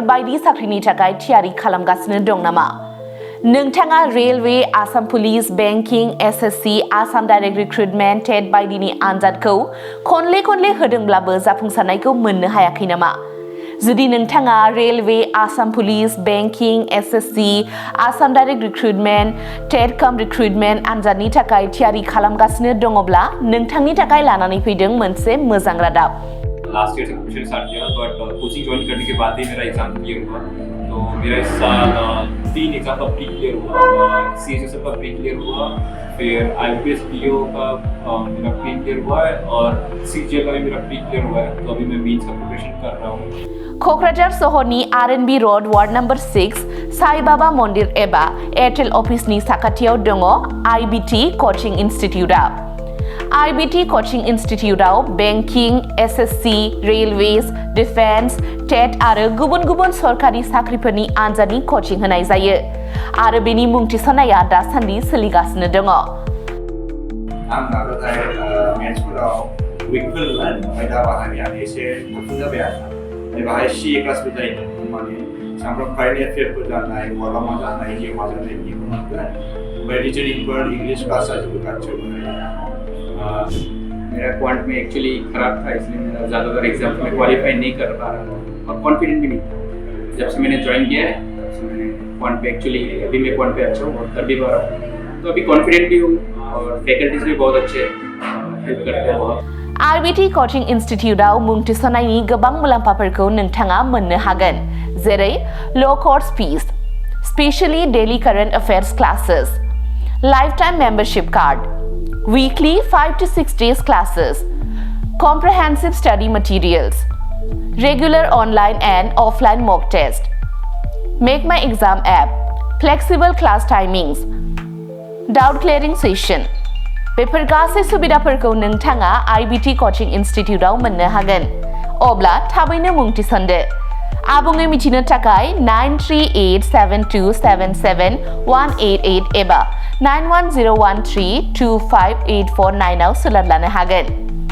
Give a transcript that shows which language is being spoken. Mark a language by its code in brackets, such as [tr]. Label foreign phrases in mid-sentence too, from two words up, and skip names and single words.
[brx] बायदि साख्रिनि थाखाय थियारि खालामगासिनो दं नामा नोंथाङा रेलवे आसाम पुलिस बेंकिं SSC आसाम डाइरेक्ट रिक्रुटमेन्ट टेट बायदिनि आनजादखौ खनले होदोंब्लाबो जाफुंसारनायखौ मोननो हायाखै नामा जुदि नोंथाङा रेलवे आसाम पुलिस बेंकिं SSC आसाम डाइरेक्ट रिक्रुटमेन्ट टेट कम रिक्रुटमेन्ट आनजादनि थाखाय थियारि खालामगासिनो दङब्ला नोंथांनि थाखाय लानानै फैदों मोनसे मोजां रादाब [en] last year [hi] से [en] preparation start [hi] किया बट कोचिंग ज्वाइन करने के बाद ही मेरा एग्जाम क्लियर हुआ तो मेरा इस साल 3 एग्जाम का [en] pre clear [hi] हुआ CHSL का [en] pre clear [hi] हुआ फिर IPS PO का मेरा [en] pre clear [hi] हुआ है और CGL का भी मेरा [en] pre clear [hi] हुआ है तो अभी मैं मेंस का प्रिपरेशन कर रहा हूँ [brx] क'क्राझार सहरनि RNB रोड वार्ड नम्बर 6 साई बाबा मन्दिर एबा एयारटेल अफिसनि साखाथियाव दङ IBT कचिं इनस्टिट्यूटआ IBT कचिं इनस्टिट्यूटआव बेंकिं SSC रेलवेज डिफेन्स टेट आरो गुबुन सरकारि साख्रिफोरनि आनजादनि कचिं होनाय जायो आरो बेनि मुं थिसननाया दासान्दि सोलिगासिनो दङ आं नाजानाय मेथ्सफोराव उइकफोर आयदा बाहायनाया एसे गोख्रों जाबाय आरो बाहाय CA क्लासबो जायो माने सामफ्राम [en] current affairs [brx] जानाय बहाबा मा जानाय जिउ मा जानाय बेखौ मोनगोन ओमफ्राय रिजनिंफोर [en] English class [brx] जोबोद खाथियाव [hi] मेरा क्वांट में एक्चुअली खराब था इसलिए मेरा ज़्यादातर एग्जाम में क्वालिफाई नहीं कर पा रहा था और कॉन्फिडेंट भी नहीं था जब से मैंने ज्वाइन किया है तब से मैंने क्वांट पे एक्चुअली अभी मैं क्वांट पे अच्छा हूँ और कर भी पा रहा हूँ तो अभी कॉन्फिडेंट भी हूँ और फैकल्टीज भी बहुत अच्छे हेल्प करते हैं बहुत [brx] IBT कचिं इनस्टिट्यूटआव मुं थिसननायनि गोबां मुलाम्फाफोरखौ नोंथाङा मोननो हागोन जेरै [en] low course fees specially daily current affairs classes lifetime membership card weekly 5 to 6 days classes, comprehensive study materials, regular online and offline mock test, Make My Exam app, flexible class timings, doubt clearing session. [brx] बेफोर गासै सुबिदाफोरखौ नोंथाङा IBT Coaching Institute आव मोननो हागोन। अब्ला थाबैनो मुं थिसनदो। आबुङै मिथिनो थाखाय 9387277188 एबा 9101325849 आव सोलोंनो हागोन।